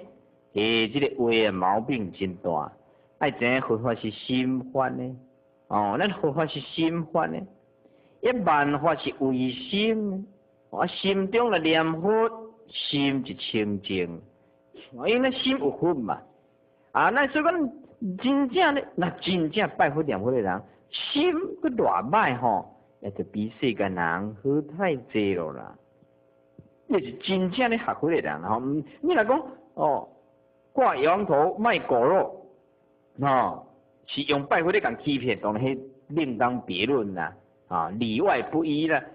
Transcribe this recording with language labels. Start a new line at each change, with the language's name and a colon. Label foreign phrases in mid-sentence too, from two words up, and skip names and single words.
Min Nan Chinese: 这个话毛病真大，爱知影佛法是心法呢。咱佛法是心法呢，万法是唯心呢。心中来念佛，心就清净，因为心有佛嘛。那所以讲真正咧，那真正拜佛念佛的人，心佫偌歹也就比世间人好太济咯啦。那是真正咧学佛的人你若讲挂羊头卖狗肉是用拜佛咧共欺骗，当然迄另当别论啦里外不一啦。